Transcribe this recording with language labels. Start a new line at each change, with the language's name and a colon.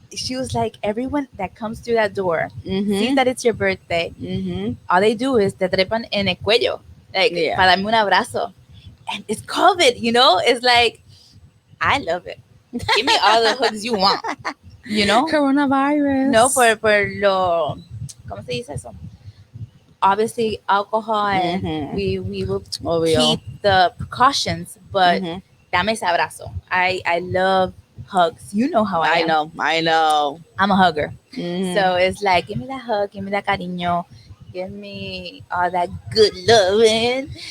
English: she was like, "Everyone that comes through that door sees that it's your birthday. All they do is
Spanish: te trepan en el cuello, like para darme un abrazo,
English: and it's COVID. It's like, I love it. Give me all the hugs you want. Coronavirus.
Spanish: No, por lo, ¿cómo se dice eso?
English: Obviously, alcohol, and we will keep the precautions, but
Spanish: dame ese abrazo.
English: I love hugs. You know how I am. I know. I'm a hugger. So it's like, give me that hug, give me that cariño, give me all that good loving.